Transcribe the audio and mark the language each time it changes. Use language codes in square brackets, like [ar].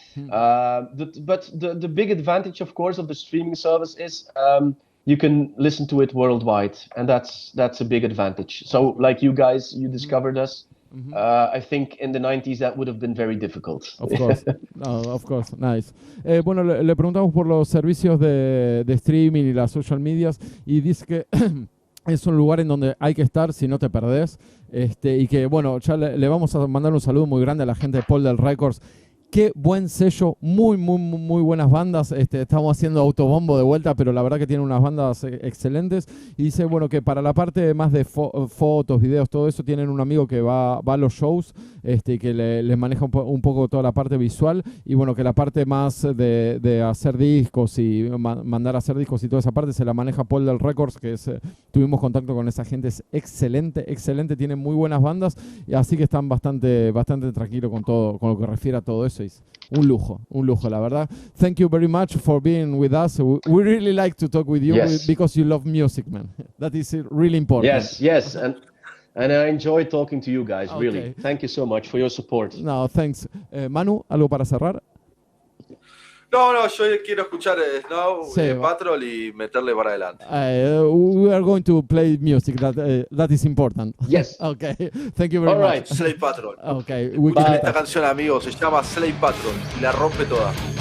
[en] But the big advantage, of course, of the streaming service is you can listen to it worldwide, and that's a big advantage. So like you guys, you discovered us. I think in the 90s that would have been very difficult. Of course, of course, nice. [es] Bueno, le preguntamos por los servicios de streaming y las social medias, y dice que es un lugar en donde hay que estar si no te perdés, y que bueno, ya le vamos a mandar un saludo muy grande a la gente de Polder Records. Qué buen sello, muy buenas bandas. Estamos haciendo autobombo de vuelta, pero la verdad que tiene unas bandas excelentes. Y dice, bueno, que para la parte más de fotos, videos, todo eso, tienen un amigo que va a los shows, y que les maneja un poco toda la parte visual. Y bueno, que la parte más de hacer discos y mandar a hacer discos y toda esa parte se la maneja Polder Records, que tuvimos contacto con esa gente, es excelente, tienen muy buenas bandas, y así que están bastante tranquilos con todo, con lo que refiere a todo eso. Un lujo, la verdad. [en] Thank you very much for being with us. We really like to talk with you because you love music, man. That is really important. Yes, and I enjoy talking to you guys, really. Thank you so much for your support. No, thanks. [es] Manu, ¿algo para cerrar? No, yo quiero escuchar Snow, Patrol y meterle para adelante. [en] We are going to play music. That is important. Yes. Okay. Thank you very much. Slave Patrol. Okay. [es] Esta canción, amigos, se llama Slave Patrol y la rompe toda.